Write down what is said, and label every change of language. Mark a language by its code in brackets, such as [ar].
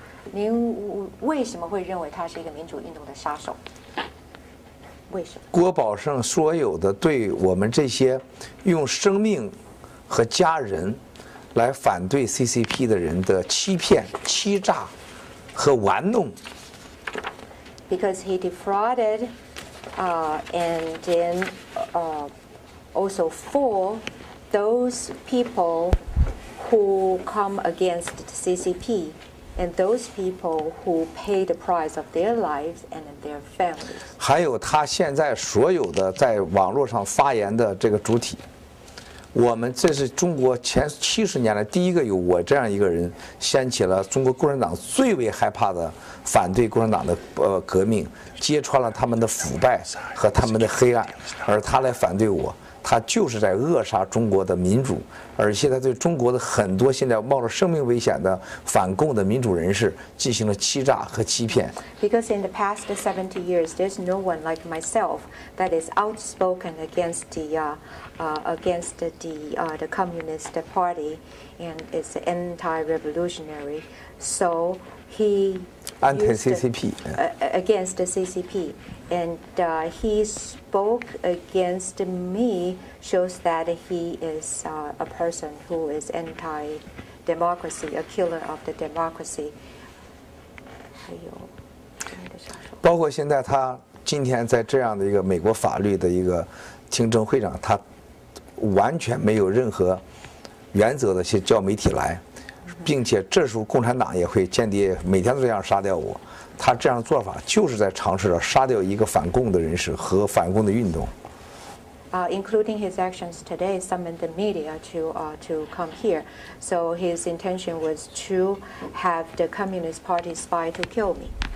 [zh] 您为什么会认为他是一个民主运动的杀手？为什么？郭宝胜所有的对我们这些用生命和家人来反对 CCP 的人的欺骗、欺诈和玩弄。 [en] Because he defrauded, and then also for those people who come against the CCP, and those people who pay the price of their lives and their families. [zh] 还有他现在所有的在网络上发言的这个主体，这是中国前70年来第一个有我这样一个人掀起了中国共产党最为害怕的反对共产党的革命，揭穿了他们的腐败和他们的黑暗，而他来反对我。他就是在扼杀中国的民主，而且他对中国的很多现在冒着生命危险的反共的民主人士进行了欺诈和欺骗。 [en] Because in the past 70 years, there's no one like myself that is outspoken against the Communist Party and is anti-revolutionary. So he anti-CCP against the CCP, and he spoke against me, shows that he is a person who is anti-democracy, a killer of the democracy. [zh] 还有包括现在他今天在这样的一个美国法律的一个听证会上，他完全没有任何原则的去叫媒体来，并且这时候共产党也会间谍每天都这样杀掉我。他这样做法就是在尝试着杀掉一个反共的人士和反共的运动。 [en] Including his actions today, summoned the media to come here. So his intention was to have the Communist Party spy to kill me.